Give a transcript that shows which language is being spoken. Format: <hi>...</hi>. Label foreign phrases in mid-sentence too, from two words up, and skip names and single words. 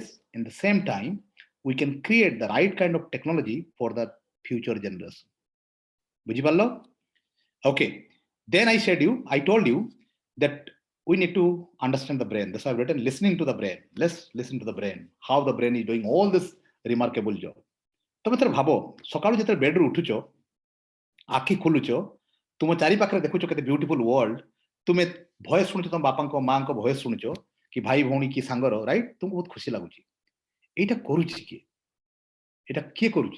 <en>In the same time, we can create the right kind of technology for the future generation.</en> <or>Bujhiparlo? Okay.</or> <en>Then I told you that we need to understand the brain. That's why I've written listening to the brain. Let's listen to the brain, how the brain is doing all this remarkable job.</en> <or>ତମେ ଥରେ ଭାବ ସକାଳୁ ଯେତେବେଳେ ବେଡରୁ ଉଠୁଛ, ଆଖି ଖୋଲୁଛ, ତୁମ ଚାରି ପାଖରେ ଦେଖୁଛ କେତେ</or> <en>beautiful world,</en> <or>ତୁମେ ଭଏସ ଶୁଣୁଛ, ତମ ବାପାଙ୍କ ମାଙ୍କ ଭଏସ ଶୁଣୁଛ କି ଭାଇ ଭଉଣୀ କି ସାଙ୍ଗର, ରାଇଟ, ତୁମକୁ ବହୁତ ଖୁସି ଲାଗୁଛି। ଏଇଟା କରୁଛି କିଏ? ଏଇଟା କିଏ କରୁଛି?</or>